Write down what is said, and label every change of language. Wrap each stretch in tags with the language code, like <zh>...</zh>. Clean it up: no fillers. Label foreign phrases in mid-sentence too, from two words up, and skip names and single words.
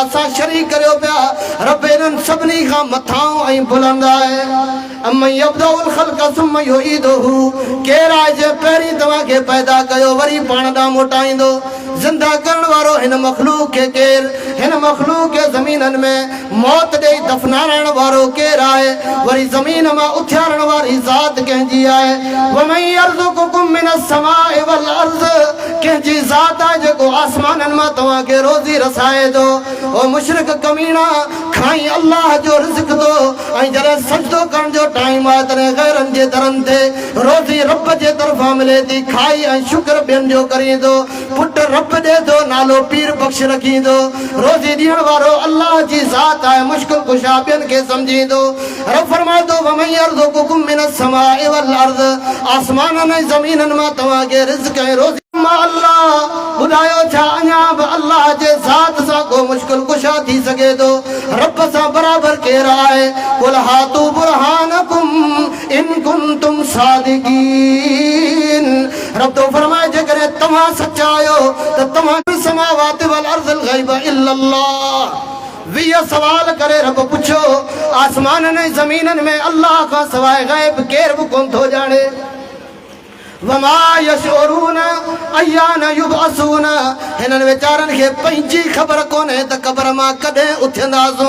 <sd>सां शरीक करियो पिया रब इन्हनि सभिनी खां मथां ऐं बुलंद आहे</sd> <ar>أمن يبدأ الخلق ثم يعيده</ar> <sd>केरु आहे जे पहिरीं तव्हांखे पैदा कयो वरी पाण ॾांहुं मोटाईंदो ज़िंदा करण वारो हिन मख़लूक खे केरु हिन मख़लूक खे ज़मीननि में मौत ॾेई दफ़नाइण वारो केरु आहे वरी ज़मीन मां उथियारण वारी ज़ात कंहिंजी आहे</sd> <ar>ومن يرزقكم من السماء والأرض</ar> <sd>के जी ज़ात आहे जेको आसमाननि मां तव्हांखे रोज़ी रसाए थो। ओ मुशरिक कमीना खाई अल्लाह जो रिज़्क़ थो ऐं जॾहिं सजदो करण जो टाइम आहे तॾहिं गैरनि जे दरनि ते रोज़ी रब जे तरफ़ां मिले थी खाई ऐं शुक्र ॿियनि जो करींदो। पुट रब ॾे थो नालो पीर बख़्श रखींदो। रोज़ी ॾियण वारो अल्लाह जी ज़ात आहे मुश्किल कुशा ॿियनि खे सम्झींदो। रब फरमाए थो</sd> <ar>ومن يرزقكم من السماء والأرض</ar> <sd>आसमाननि ऐं ज़मीननि मां तव्हांखे रिज़्क़ ऐं रोज़ी अल्लाह ॿुधायो छा अञा बि अल्लाह जे ज़ात सां को मुश्किल कुशा थी सघे थो। रब सां बराबरि केरु आहे?</sd> <ar>قل هاتوا برهانكم إن كنتم صادقين.</ar> <sd>रब तो फरमाए जेकॾहिं तव्हां सचा आहियो त तव्हां</sd> <ar>السماوات والأرض الغيب إلا الله</ar> <sd>20 सवाल करे रब पुछो आसमाननि ऐं ज़मीननि में अल्लाह खां सवाइ गैब केरु बि कोन थो ॼाणे।</sd> <ar>وما يشعرون أيان يبعثون</ar> <sd>हिननि वीचारनि खे पंहिंजी ख़बर कोन्हे त क़बर मां कॾहिं उथंदासूं।</sd>